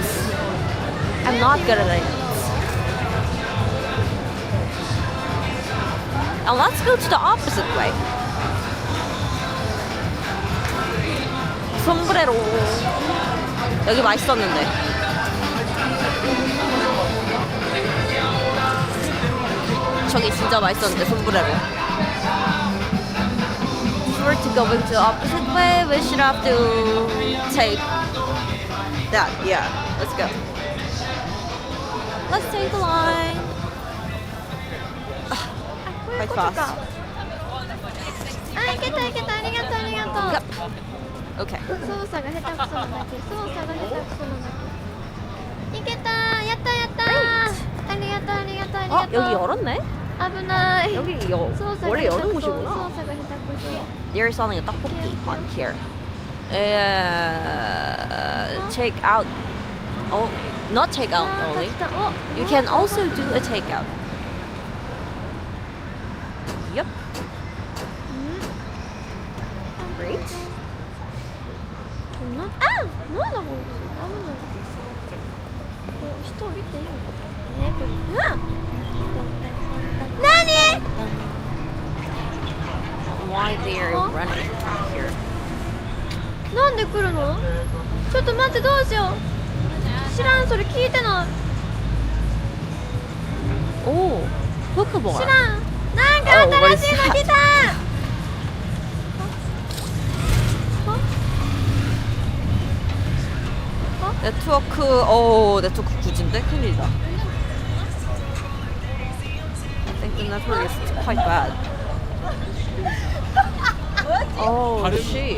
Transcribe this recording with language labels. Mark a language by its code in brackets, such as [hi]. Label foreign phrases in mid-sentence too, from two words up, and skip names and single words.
[en] I'm not good at it. And let's go to the opposite way. [ko] 솜브레로. 여기 맛있었는데. 저기 진짜 맛있었는데 솜브레로. [en] If we're to go into the opposite way, we should have to take that. Yeah, let's go. Let's take the line. Quite fast. [ja] あ、いけたいけた、ありがとうありがとう。 Okay. 操作が下手くそなんだけど、いけた、やったやった。ありがとうありがとうありがとう。 [ko] 여기 열었네? [ja] 危ない。 [ko] 여기 원래 여는 곳이구나. [en] They're selling a tteokbokki on here. Take out. Oh, not take out only. You can also do a takeout. Yep. Great. [ko] 아! 뭐하나 뭐. 아무나. [ja] 人降りていいのかな。何? [en] Why they're running here? [ja] なんで来るの？ちょっと待って、どうしよう。 知らんそれ聞いてない [ko] 오, 포크볼. [ja] 知らんなんか新しいの来た [ko] 네트워크 9G인데? 큰일이다. [en] I think the network is quite bad. Oh, shit.